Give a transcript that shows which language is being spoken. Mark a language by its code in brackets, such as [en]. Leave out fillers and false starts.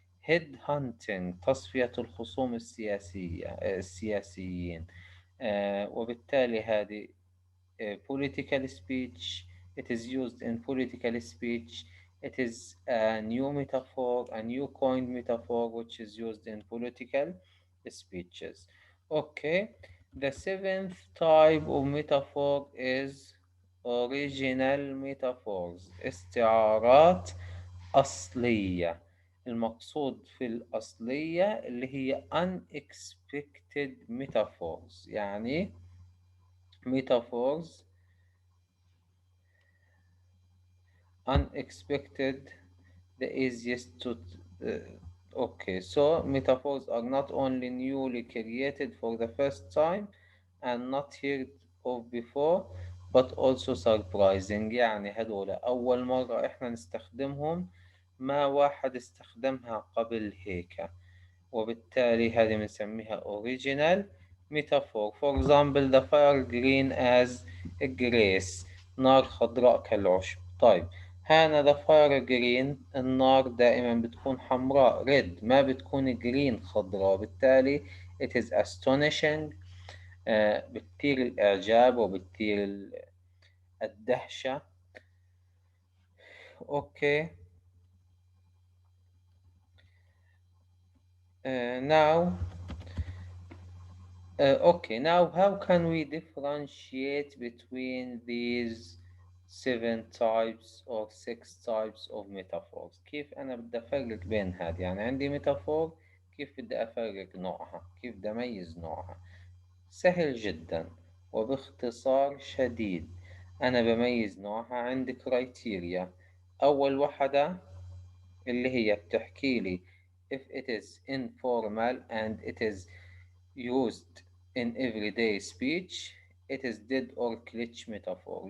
[en] head hunting، [ar] تصفية الخصوم السياسيين. وبالتالي هذه [en] political speech. It is used in political speech. It is a new metaphor, a new coined metaphor which is used in political speeches. Okay, the seventh type of metaphor is original metaphors. [ar] استعارات أصلية. المقصود في الأصلية اللي هي [en] unexpected metaphors، يعني metaphors unexpected, the easiest to okay, so metaphors are not only newly created for the first time and not heard of before but also surprising. [ar] يعني هدول أول مرة إحنا نستخدمهم، ما واحد استخدمها قبل هيك، وبالتالي هذه بنسميها [en] original metaphor. For example, the fire green as grace، [ar] نار خضراء كالعشب. طيب، هنا [en] the fire green، [ar] النار دائما بتكون حمراء red، ما بتكون green خضراء، بالتالي [en] it is astonishing، [ar] بتثير الإعجاب وبتثير الدهشة. أوكي، [en] now okay, now how can we differentiate between these seven types or six types of metaphors؟ [ar] كيف أنا بدي أفرق بين هذه؟ يعني عندي ميتافور، كيف بدي أفرق نوعها؟ كيف بدي أميز نوعها؟ سهل جدا وباختصار شديد. أنا بميز نوعها عندي كرايتيريا. أول وحدة اللي هي بتحكي لي [en] If it is informal and it is used in everyday speech, it is dead or glitch metaphor.